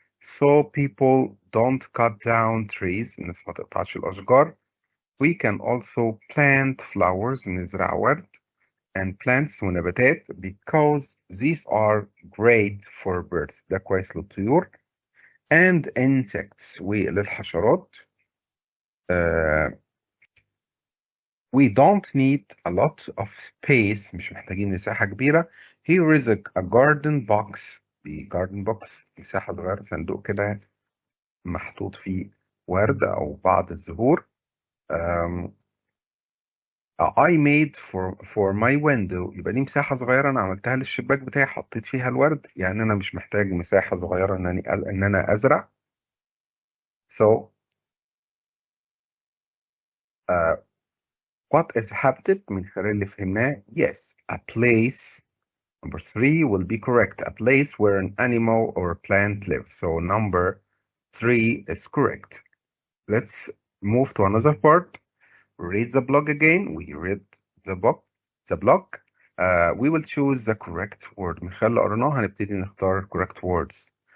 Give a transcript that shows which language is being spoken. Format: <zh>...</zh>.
<en>So people don't cut down trees.</en> <ar>الناس ما تقطعش الأشجار.</ar> <en>We can also plant flowers.</en> <ar>نزرع ورد.</ar> <en>And plants</en> <ar>ونباتات</ar> <en>because these are great for birds.</en> <ar>ده كويس للطيور.</ar> <en>And insects</en> <ar>وللحشرات.</ar> <en>We don't need a lot of space.</en> <ar>مش محتاجين مساحة كبيرة.</ar> <en>Here is a garden box. The garden box</en> <ar>مساحة صغيرة، صندوق كده محطوط فيه ورد أو بعض الزهور.</ar> <en>I made for my window،</en> <ar>يبقى دي مساحة صغيرة أنا عملتها للشباك بتاعي، حطيت فيها الورد، يعني أنا مش محتاج مساحة صغيرة إن أنا أزرع.</ar> <en>So uh, what is habitat</en> <ar>من خلال اللي فهمناه؟</ar> <en>Yes, a place. Number 3 will be correct. A place where an animal or plant lives. So number 3 is correct. Let's move to another part. Read the blog again. We read the book, the blog. We will choose the correct word.</en> <ar>من خلال اللي قريناه هنبتدي نختار</ar> <en>correct words.</en>